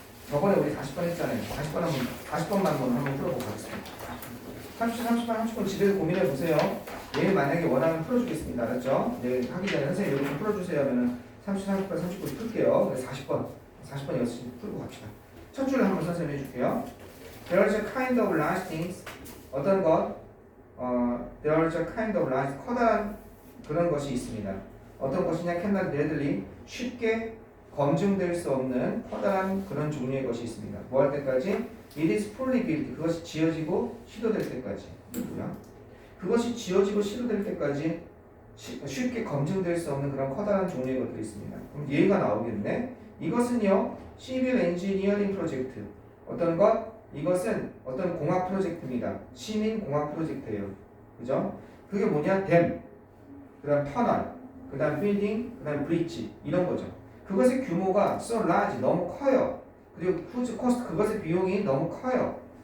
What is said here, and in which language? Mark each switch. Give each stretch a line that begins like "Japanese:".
Korean: 저번에 우리 40번 했잖아요. 40번만 한번 풀어보고 가겠습니다. 30번, 30번 집에서 고민해 보세요. 내일 만약에 원하면 풀어주겠습니다. 알았죠? 내일 하기 전에 선생님 여기 좀 풀어주세요 하면은 30번, 39번 풀게요. 40번 여기서 풀고 갑시다. 첫 줄을 한번 선생님 해줄게요.
English: There is a kind of large things.
Korean: 어떤 것?
English: There is a kind of large,
Korean: 커다란 그런 것이 있습니다. 어떤 것이냐?
English: cannot readily,
Korean: 쉽게 검증될 수 없는 커다란 그런 종류의 것이 있습니다. 뭐 할 때까지?
English: It is fully built.
Korean: 그것이 지어지고 시도될 때까지. 누구야? 그것이 지어지고 시도될 때까지 쉽게 검증될 수 없는 그런 커다란 종류의 것들이 있습니다. 그럼 얘가 나오겠네. 이것은요, Civil Engineering Project. 어떤 것? 이것은 어떤 공학 프로젝트입니다. 시민 공학 프로젝트예요. 그죠? 그게 뭐냐? 댐, 그 다음 터널, 그 다음 빌딩, 그 다음 브릿지 이런 거죠. 그것의 규모가
English: so large,
Korean: 너무 커요. 그리고
English: whose cost,
Korean: 그것의 비용이 너무 커요.